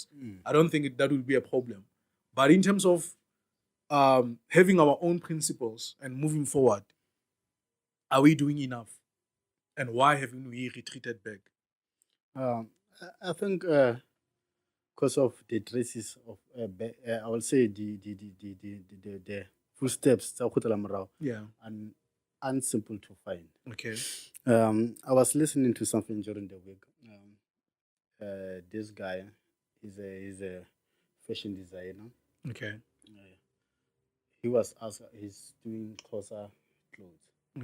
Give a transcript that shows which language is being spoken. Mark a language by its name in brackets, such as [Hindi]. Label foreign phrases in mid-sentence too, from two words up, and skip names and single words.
[English] I don't think that would be a problem. But in terms of having our own principles and moving forward, are we doing enough? And why haven't we retreated back? I think because of the traces of, I will say the footsteps [Tswana] tsa go tlela morago [English] Yeah. and unsimple to find. Okay. I was listening to something during the week. This guy is a fashion designer. Okay. He was asked, he's doing closer clothes.